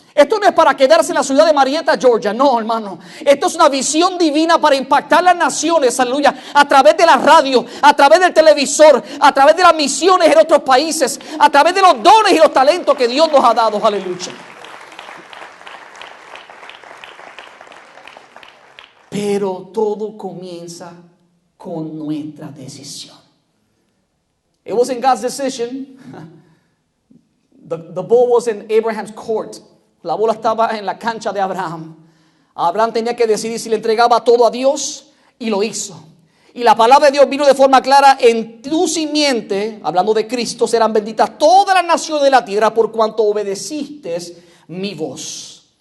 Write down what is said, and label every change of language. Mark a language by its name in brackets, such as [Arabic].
[Spanish] Esto no es para quedarse en la ciudad de Marietta, Georgia. No, hermano. Esto es una visión divina para impactar las naciones, aleluya, a través de la radio, a través del televisor, a través de las misiones en otros países, a través de los dones y los talentos que Dios nos ha dado, aleluya. Pero todo comienza con nuestra decisión. [English] It wasn't God's decision. The ball was in Abraham's court. [Spanish] La bola estaba en la cancha de Abraham. Abraham tenía que decidir si le entregaba todo a Dios y lo hizo. Y la palabra de Dios vino de forma clara: en tu simiente, hablando de Cristo, serán benditas todas las naciones de la tierra por cuanto obedeciste mi voz.